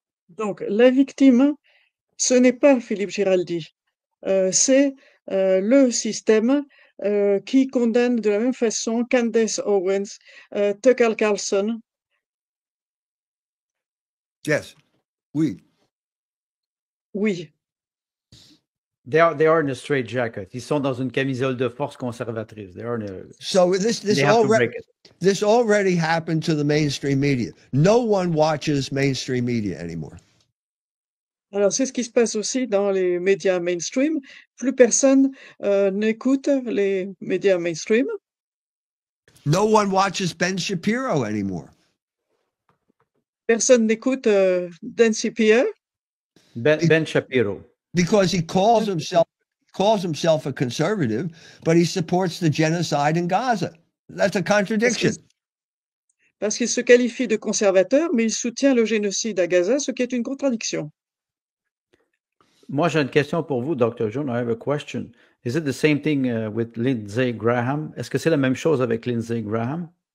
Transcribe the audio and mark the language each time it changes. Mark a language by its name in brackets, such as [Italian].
[French] Donc, la victime, ce n'est pas Philippe Giraldi, c'est le système qui condamne de la même façon Candace Owens, Tucker Carlson. Yes, oui. Oui, [English] They are in a straitjacket. [French] Ils sont dans une camisole de force conservatrice. [English] They are in a, So they have to break it. this already happened to the mainstream media. No one watches mainstream media anymore. [French] alors c'est ce qui se passe aussi dans les médias mainstream. Plus personne n'écoute les médias mainstream. [English] No one watches Ben Shapiro anymore. [French] Personne n'écoute Dan Pierre Ben Shapiro. [English] Because he calls himself a conservative, but he supports the genocide in Gaza. That's a contradiction. [French] parce qu'il se qualifie de conservateur, mais il soutient le génocide à Gaza, ce qui est une contradiction. Moi, j'ai une question pour vous, [English] Dr. Jones. I have a question. Is it the same thing with Lindsey Graham? [French] Est-ce que c'est la même chose avec Lindsey Graham?